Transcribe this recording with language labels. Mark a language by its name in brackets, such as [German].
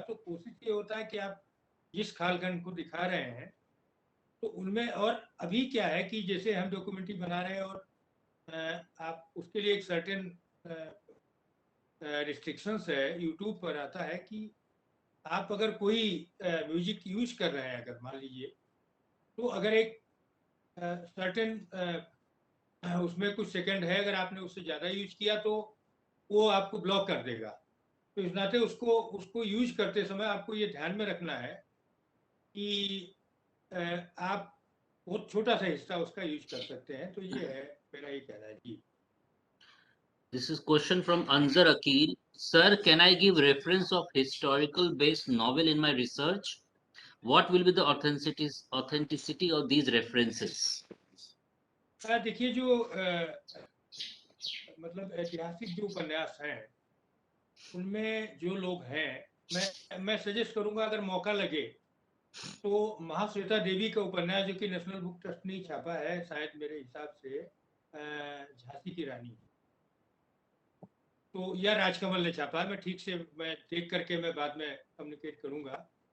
[Hindi] तो कोशिश ये होता है कि आप जिस कालखंड को दिखा रहे हैं, तो उनमें, और अभी क्या है कि जैसे हम डॉक्यूमेंट्री बना रहे हैं, और आप उसके लिए एक सर्टेन रिस्ट्रिक्शंस है, यूट्यूब पर आता है कि आप अगर कोई म्यूजिक यूज कर रहे हैं, अगर मान लीजिए, तो अगर एक सर्टेन उसमें कुछ सेकंड है, अगर आपने उससे ज़्यादा यूज किया तो वो आपको ब्लॉक कर देगा। तो इस नाते उसको उसको यूज करते समय आपको ये ध्यान में रखना है कि आप बहुत छोटा सा हिस्सा उसका यूज कर सकते हैं। तो ये है मेरा ये कहना है जी। [English] This is question from Anzar Akil. Sir, can I give reference of historical based novel in my research? What will be the authenticity of these references? [Hindi] देखिए जो मतलब ऐतिहासिक जो उपन्यास हैं, उनमें जो लोग हैं, मैं सजेस्ट करूंगा, अगर मौका लगे तो महाश्वेता देवी का उपन्यास, जो कि नेशनल बुक ट्रस्ट ने छापा है, शायद मेरे हिसाब से झांसी की रानी, तो या राजकमल ने छापा है, मैं ठीक से मैं देख करके मैं बाद में कम्युनिकेट करूंगा।